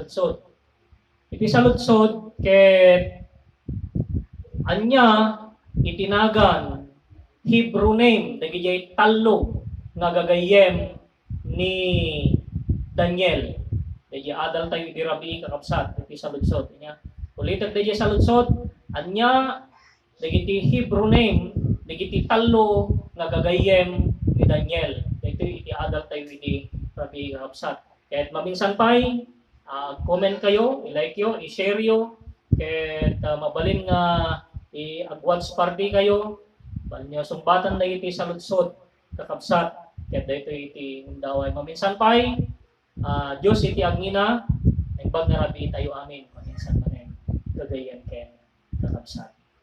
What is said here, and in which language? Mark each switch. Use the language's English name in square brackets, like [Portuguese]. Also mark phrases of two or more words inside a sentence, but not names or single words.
[Iloko] saludsod ket anya itinagan [English] Hebrew name [Iloko] dagiti tallo nga gagayem ni Daniel dagiti adal tayo iti rabii kakabsat iti saludsod nya ulitek dagiti saludsod anya dagiti [English] Hebrew name [Iloko] dagiti tallo nga gagayem ni Daniel. Ito iti adal tayo iti rabii kakabsat. Kahit maminsan pay, comment kayo, i-like yo, i-share yo, kahit mabalin nga [English] i-watch party [Iloko] kayo, balin nyo sumbatan na iti saludsod kakabsat. Kahit ito iti undaway. Maminsan pay, Diyos iti agngina, nagbag nga rabii tayo amin. Maminsan manen, gagayan ken kakabsat.